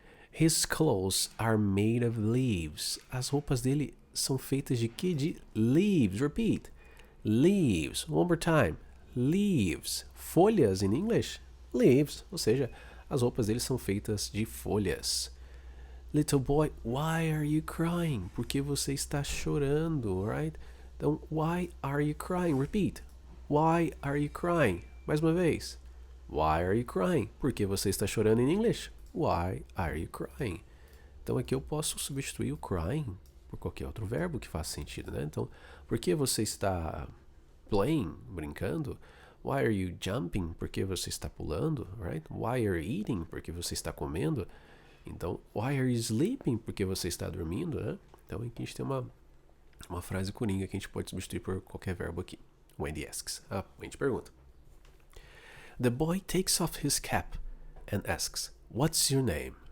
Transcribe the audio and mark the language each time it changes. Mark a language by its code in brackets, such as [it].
[en] His clothes are made of leaves. [pt] As roupas dele são feitas de quê? [en] De leaves. Repeat. Leaves. One more time. Leaves. Folhas in English? Leaves. [pt] Ou seja, as roupas dele são feitas de folhas. [en] Little boy, why are you crying? [pt] Por que você está chorando, right? [en] Então, why are you crying? Repeat. Why are you crying? [pt] Mais uma vez. [en] Why are you crying? [pt] Por que você está chorando [en] in English? Why are you crying? [pt] Então aqui eu posso substituir o crying por qualquer outro verbo que faça sentido, né? Então, por que você está playing, brincando? [en] Why are you jumping? [pt] Por que você está pulando, [en] right? Why are you eating? [pt] Por que você está comendo? [en] Então, why are you sleeping? [pt] Por que você está dormindo, né? Então aqui a gente tem uma frase coringa que a gente pode substituir por qualquer verbo aqui. [en] Wendy asks. Wendy pergunta. The boy takes off his cap and asks, what's your name?